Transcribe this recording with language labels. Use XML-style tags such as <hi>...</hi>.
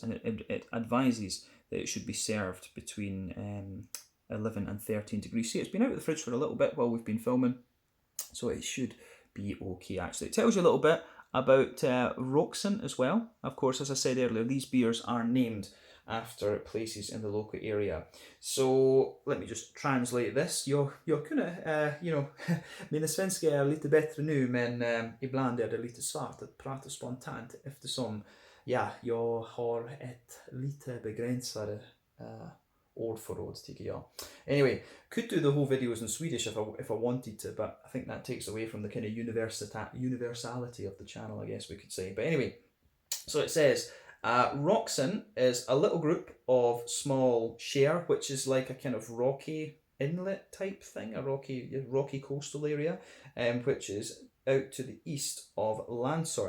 <en>And it advises that it should be served between 11 and 13 degrees. See, it's been out of the fridge for a little bit while we've been filming, so it should be okay, actually. It tells you a little bit about Roxen as well. Of course, as I said earlier, these beers are named after places in the local area. So let me just translate this.</en> <sv>Jag kunde,</sv> <en>you know,</en> <sv>mina svenska är lite bättre nu, men ibland är det lite svårt att prata spontant eftersom jag har ett lite begränsade ordförråd, tycker jag.</sv> <en>Anyway, could do the whole videos in Swedish if I wanted to, but I think that takes away from the kind of universality of the channel, I guess we could say. But anyway, so it says, Roxen is a little group of small share, which is like a kind of rocky inlet type thing, a rocky coastal area, which is out to the east of Landsort.</en>